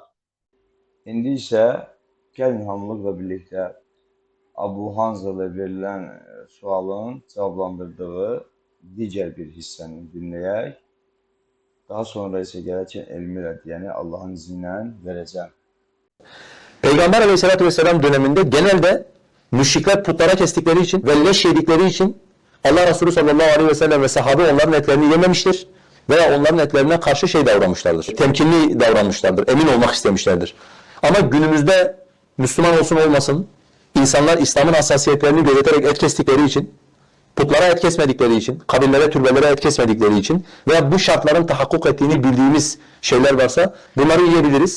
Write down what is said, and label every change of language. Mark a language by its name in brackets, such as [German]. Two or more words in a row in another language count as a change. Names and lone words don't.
[Azerbaijani] İndi isə gəlin hamılıqla birlikdə Abu Hanzala verilən sualın cavablandırdığı digər bir hissəni dinləyək. Daha sonra isə gələk ki, elmi rəddiyəni Allahın izni ilə verəcəm. [Turkish] Peygamber [Arabic] عليه الصلاة والسلام [Turkish] döneminde genelde müşrikler putlara kestikleri için ve leş yedikleri için Allah Resulü [Arabic] صلى الله عليه وسلم [Turkish] ve sahabe onların etlerini yememiştir veya onların etlerine karşı davranmışlardır. Temkinli davranmışlardır, emin olmak istemişlerdir. Ama günümüzde Müslüman olsun olmasın, insanlar İslam'ın hassasiyetlerini gözeterek et kestikleri için, putlara et kesmedikleri için, kabirlere, türbelere et kesmedikleri için veya bu şartların tahakkuk ettiğini bildiğimiz şeyler varsa bunları yiyebiliriz.